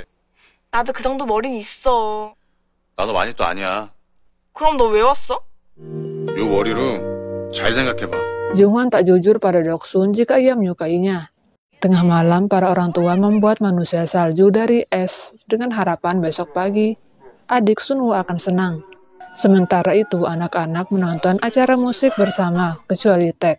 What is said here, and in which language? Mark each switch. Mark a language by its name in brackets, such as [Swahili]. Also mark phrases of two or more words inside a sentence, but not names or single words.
[Korean] 나도 그 정도 머리는 있어. 나도 마니또 아니야. 그럼 너 왜 왔어? 요 머리로 잘 생각해봐. [Indonesian] Junghwan tak jujur pada Doksun jika ia menyukainya. Tengah malam, para orang tua membuat manusia salju dari es dengan harapan besok pagi adik Sunwoo akan senang. Sementara itu, anak-anak menonton acara musik bersama, kecuali Taek.